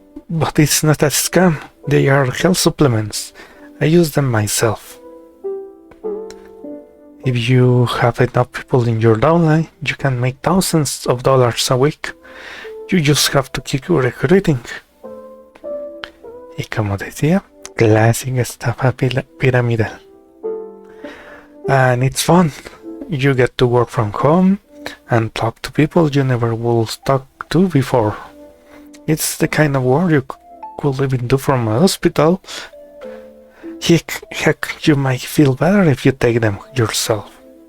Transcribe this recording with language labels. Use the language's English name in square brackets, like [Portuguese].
[English] But it's not a scam, they are health supplements. I use them myself. If you have enough people in your downline, you can make thousands of dollars a week. You just have to keep recruiting. [Spanish] Y como decía, classic estafa piramidal. [English] And it's fun. You get to work from home and talk to people you never would talk to before. It's the kind of work you could even do from a hospital. Heck, you might feel better if you take them yourself.